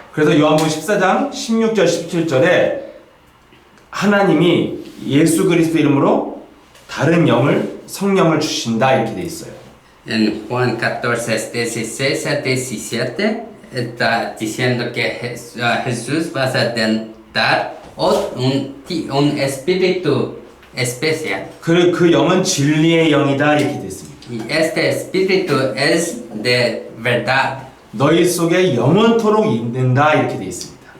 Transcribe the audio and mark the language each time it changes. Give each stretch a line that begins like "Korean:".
Korean: 그래서 요한복음 14장 16절 17절에 하나님이 예수 그리스도 이름으로 다른 영을 성령을 주신다 이렇게 돼 있어요.
Spanish: En Juan 14:16 a 17 está diciendo que Jesús va a dar un espíritu especial.
Korean: 그 영은 진리의 영이다 이렇게 돼 있습니다.
Spanish: Y este espíritu es de verdad.
Korean: 너희 속에 영원토록 있는다 이렇게 돼 있습니다.